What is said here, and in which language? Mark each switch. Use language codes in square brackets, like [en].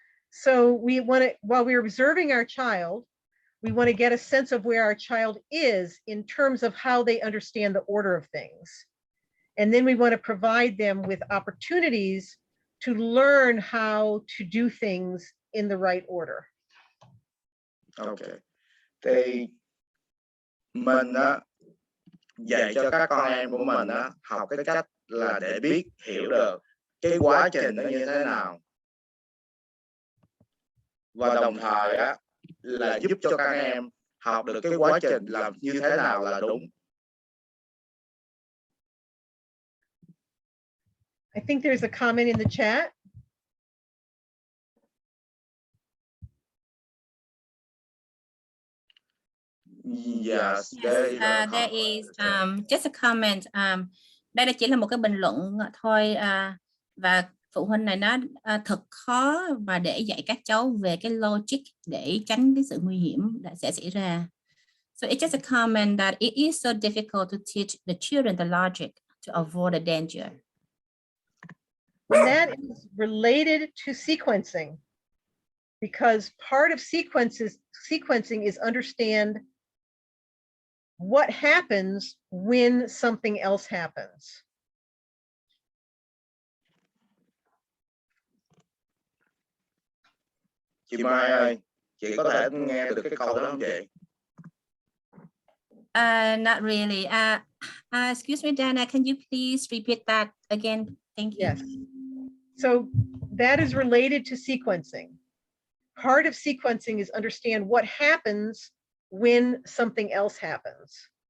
[en] So we want to, while we're observing our child, we want to get a sense of where our child is in terms of how they understand the order of things. And then we want to provide them with opportunities to learn how to do things in the right order. Okay. [vi] Thì mình dạy cho các con em của mình học cái cách là để biết hiểu được cái quá trình nó như thế nào, và đồng thời là giúp cho các em học được cái quá trình làm như thế nào là đúng. [en] I think there's a comment in the chat. Yes, There is just a comment. [vi] Đây là chỉ là một cái bình luận thôi, và phụ huynh này nói thật khó và để dạy các cháu về cái logic để tránh cái sự nguy hiểm sẽ xảy ra. [en] So it's just a comment that it is so difficult to teach the children the logic to avoid the danger. And that is related to sequencing, because part of sequencing is understand what happens when something else happens. [vi] Chị Mai ơi, chị có thể nghe được cái câu đó không chị? [en] Not really. Excuse me, Dana, can you please repeat that again? Thank you. Yes. So that is related to sequencing. Part of sequencing is understand what happens when something else happens.